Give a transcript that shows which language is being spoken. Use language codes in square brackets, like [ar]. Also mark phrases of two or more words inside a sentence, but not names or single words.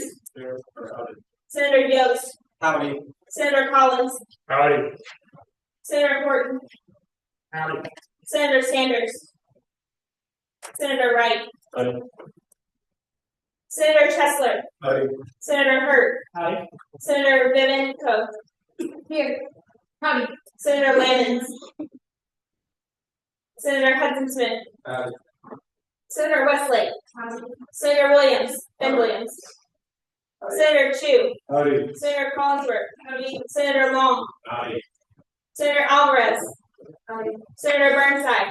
[en] Howdy. Senator Yost. Howdy. Senator Collins. Howdy. Senator Horton. Howdy. Senator Sanders. Senator Wright. Howdy. Senator Chesler. Howdy. Senator Hurt. Howdy. Senator Vivian Coe. Here. Howdy. Senator Landons. Senator Hudson Smith. Howdy. Senator Westlake. Senator Williams. Ben Williams. Senator Chu. Howdy. Senator Collinsworth. Senator Long. Howdy. Senator Alvarez. Senator Burnside.